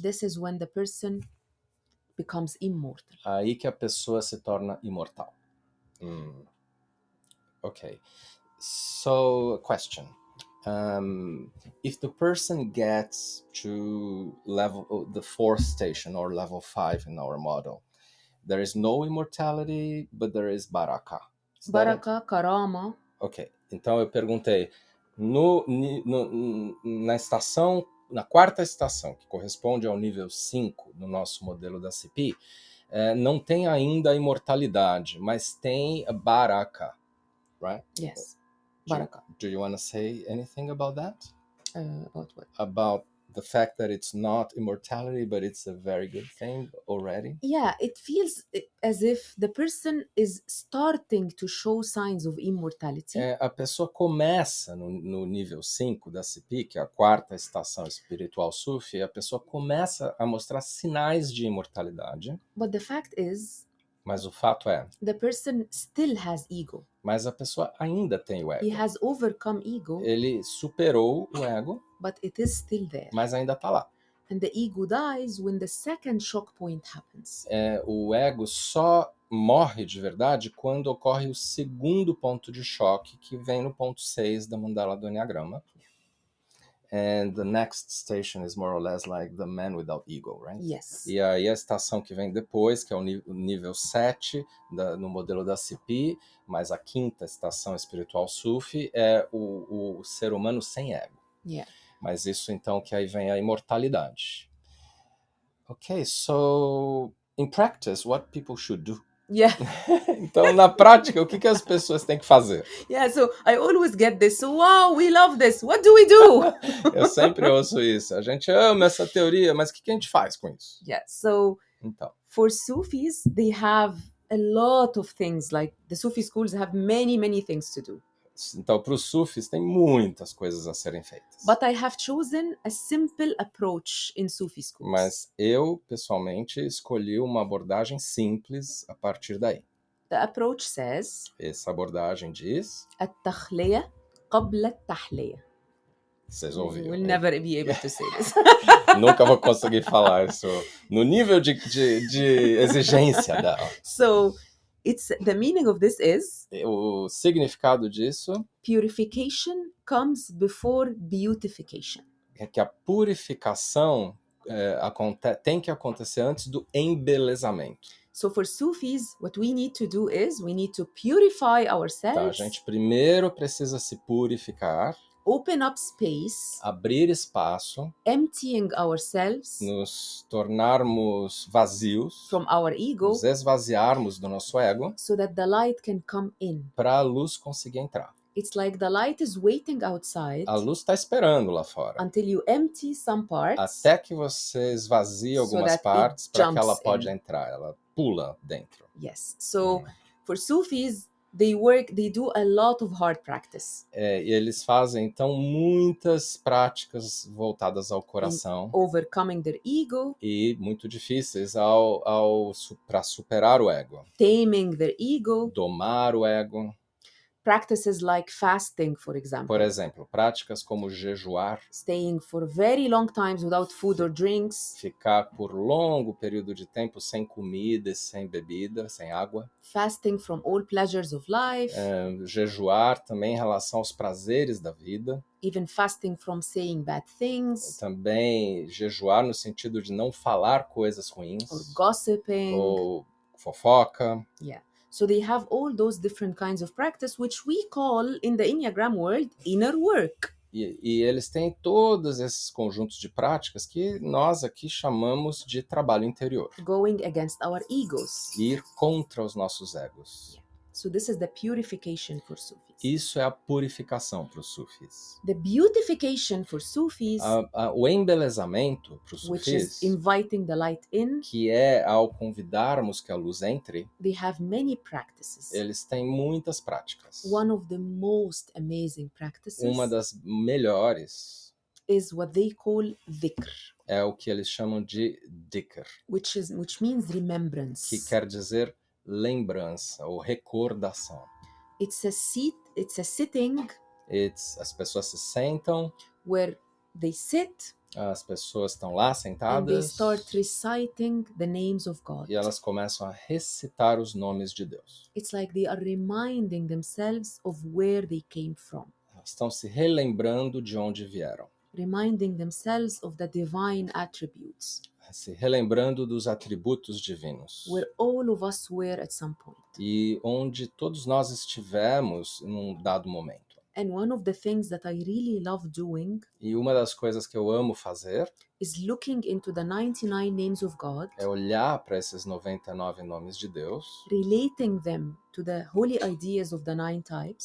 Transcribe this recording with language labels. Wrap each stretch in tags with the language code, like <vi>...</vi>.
<en>this is when the person becomes immortal.</en> <pt>aí que a pessoa se torna imortal.</pt> <en>Okay. So, question. If the person gets to the fourth station or level 5 in our model, there is no immortality, but there is baraka. Baraka, karama. Ok.</en> <pt>Então eu perguntei, na quarta estação, que corresponde ao nível 5 no nosso modelo da CP, não tem ainda a imortalidade, mas tem a baraka, right?</pt> <en>Yes. Baraka. Do you want to say anything about that? About what? About the fact that it's not immortality, but it's a very good thing already? Yeah, it feels as if the person is starting to show signs of immortality.</en> <pt>A pessoa começa no nível 5 da CP, que é a quarta estação espiritual Sufi, a pessoa começa a mostrar sinais de imortalidade.</pt> <en>But the fact is,</en> <pt>mas o fato é,</pt> <en>the person still has ego.</en> <pt>Mas a pessoa ainda tem o ego.</pt> <en>He has overcome ego.</en> <pt>Ele superou o ego,</pt> <en>but it is still there.</en> <pt>Mas ainda está lá.</pt> <en>And the ego dies when the second shock point happens.</en> <pt>O ego só morre de verdade quando ocorre o segundo ponto de choque, que vem no ponto 6 da mandala do Enneagrama.</pt> <en>And the next station is more or less like the man without ego, right? Yes.</en> <pt>E aí a estação que vem depois, que é o nível 7 no modelo da CP, mas a quinta estação espiritual Sufi é o ser humano sem ego.</pt> <en>Yeah.</en> <pt>Mas isso então que aí vem a imortalidade.</pt> <en>Okay, so in practice, what people should do? Yeah.</en> <pt>Então, na prática, o que as pessoas têm que fazer?</pt> <en>Yeah. So I always get this. So, wow, we love this. What do we do?</en> <pt>Eu sempre ouço isso. A gente ama essa teoria, mas o que a gente faz com isso?</pt> <en>Yeah. So</en> <pt>Então,</pt> <en>for Sufis, they have a lot of things. Like the Sufi schools have many, many things to do.</en> <pt>Então, para os sufis, tem muitas coisas a serem feitas.</pt> <en>But I have chosen a simple approach in Sufi schools.</en> <pt>Mas eu, pessoalmente, escolhi uma abordagem simples a partir daí.</pt> <en>The approach says</en> <pt>Essa abordagem diz...</pt> <ar>التخلية قبل التحلية.</ar> <pt>Vocês ouviram.</pt> <en>We'll never be able to say this.</en> <pt>Nunca vou conseguir falar isso no nível de exigência dela.</pt> <en>So the meaning of this is</en> <pt>O significado disso</pt> <en>purification comes before beautification.</en> <pt>é que a purificação tem que acontecer antes do embelezamento.</pt> <en>So for Sufis, what we need to do is we need to purify</en> <pt>Então, a</pt> <en>ourselves,</en> <pt>gente primeiro precisa se purificar,</pt> <en>open up space,</en> <pt>abrir espaço,</pt> <en>emptying ourselves</en> <pt>nos tornarmos vazios,</pt> <en>from our ego</en> <pt>nos esvaziarmos do nosso ego,</pt> <en>so that the light can come in.</en> <pt>para a luz conseguir entrar.</pt> <en>It's like the light is waiting outside</en> <pt>A luz está esperando lá fora.</pt> <en>until you empty some parts.</en> <pt>Até que você esvazie</pt> <en>So</en> <pt>algumas</pt> <en>that it</en> <pt>partes para que ela</pt> <en>jumps</en> <pt>pode</pt> <en>in.</en> <pt>entrar. Ela pula dentro.</pt> <en>Yes. So for Sufis, they do a lot of hard practice.</en> <pt>E eles fazem, então, muitas práticas voltadas ao coração</pt> <en>Overcoming their ego,</en> <pt>e muito difíceis para superar o ego.</pt> <en>taming their ego,</en> <pt>Domar o ego.</pt> <en>practices like fasting, for example.</en> <pt>Por exemplo, práticas como jejuar,</pt> <en>Staying for very long times without food or drinks.</en> <pt>ficar por longo período de tempo sem comida e sem bebida, sem água.</pt> <en>Fasting from all pleasures of life.</en> <pt>Jejuar também em relação aos prazeres da vida.</pt> <en>Even fasting from saying bad things.</en> <pt>Também jejuar no sentido de não falar coisas ruins.</pt> <en>Or gossiping.</en> <pt>Ou fofoca.</pt> <en>Yeah. So they have all those different kinds of practice, which we call in the Enneagram world inner work.</en> <pt>E eles têm todos esses conjuntos de práticas que nós aqui chamamos de trabalho interior.</pt> <en>Going against our egos.</en> <pt>Ir contra os nossos egos.</pt> <en>Yeah. So this is the purification for Sufis.</en> <pt>Isso é a purificação para os sufis.</pt> <en>The beautification for Sufis,</en> <pt>O embelezamento para os</pt> <en>which is</en> <pt>sufis,</pt> <en>inviting the light in,</en> <pt>que é ao convidarmos que a luz entre,</pt> <en>they have many practices.</en> <pt>eles têm muitas práticas.</pt> <en>One of the most amazing practices</en> <pt>Uma das melhores</pt> <en>is what they call dhikr,</en> <pt>é o que eles chamam de dhikr,</pt> <en>which means remembrance.</en> <pt>que quer dizer lembrança ou recordação.</pt> <en>It's a sitting</en> <pt>As pessoas se sentam,</pt> <en>where they sit</en> <pt>as pessoas estão lá</pt> <en>and they</en> <pt>sentadas</pt> <en>start reciting the names of God.</en> <pt>e elas começam a recitar os nomes de Deus.</pt> <en>It's like they are reminding themselves of where they came from,</en> <pt>Elas estão se relembrando de onde vieram,</pt> <en>reminding themselves of the divine attributes,</en> <pt>se relembrando dos atributos divinos.</pt> <en>where all of us were at some point.</en> <pt>E onde todos nós estivemos num dado momento.</pt> <en>And one of the things that I really love doing</en> <pt>E uma das coisas que eu amo fazer</pt> <en>is looking into the 99 names of God,</en> <pt>é olhar para esses 99 nomes de Deus</pt> <en>relating them to the holy ideas of the 9 types,</en>